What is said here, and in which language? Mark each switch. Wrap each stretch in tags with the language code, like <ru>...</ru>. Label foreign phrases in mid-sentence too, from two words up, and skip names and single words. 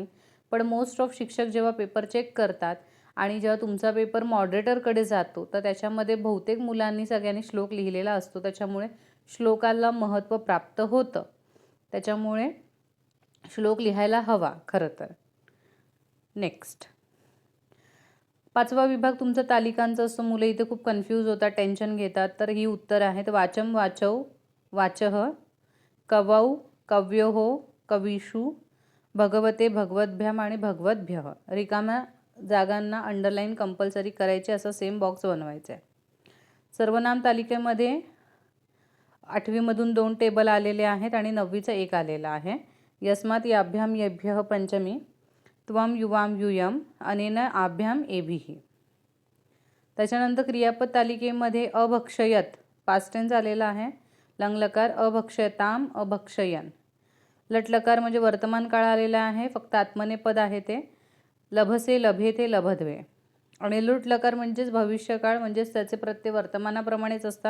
<mr>पण</mr> <en>most of</en> <mr>शिक्षक जेव्हा पेपर चेक करतात आणि जेव्हा तुमचा पेपर मॉडरेटरकडे जातो तर त्याच्यामध्ये बहुतेक मुलांनी सगळ्यांनी श्लोक लिहिलेला असतो. त्याच्यामुळे श्लोकाला महत्त्व प्राप्त होतं. त्याच्यामुळे श्लोक लिहायला हवा खरं तर. नेक्स्ट, 5वा विभाग तुमचा तालिकांचा असतो. मुलं इथे खूप कन्फ्यूज होतात, टेन्शन घेतात. तर ही उत्तर आहेत.</mr> <sa>वाचम वाचव वाचः, कवौ कव्योः कवीषु, भगवते भगवद्भ्याम आणि भगवद्भ्यः.</sa> <mr>रिकाम्या जागांना</mr> <en>underline compulsory</en> <mr>करायचे, असं</mr> <en>same box</en> <mr>बनवायचा आहे. सर्वनाम तालिकेमध्ये 8वीमधून 2 टेबल आलेले आहेत आणि 9वीचा 1 आलेला आहे.</mr> <sa>यस्मात याभ्याम येभ्यः पंचमी, त्वम युवाम युयम, अनेन आभ्याम एभिः.</sa> <mr>त्याच्यानंतर क्रियापद तालिकेमध्ये अभक्षयत</mr> <en>past tense</en> <mr>आलेला आहे.</mr> <sa>लंगलकार अभक्षयताम अभक्षयन.</sa> <mr>लटलकार म्हणजे वर्तमान काळ आलेला आहे, फक्त आत्मनेपद आहे ते.</mr> <sa>लभसे लभेते लभद्वे.</sa> <mr>आणि लुटलकार म्हणजेच भविष्यकाळ, म्हणजेच त्याचे प्रत्यय वर्तमानाप्रमाणेच असतात.</mr>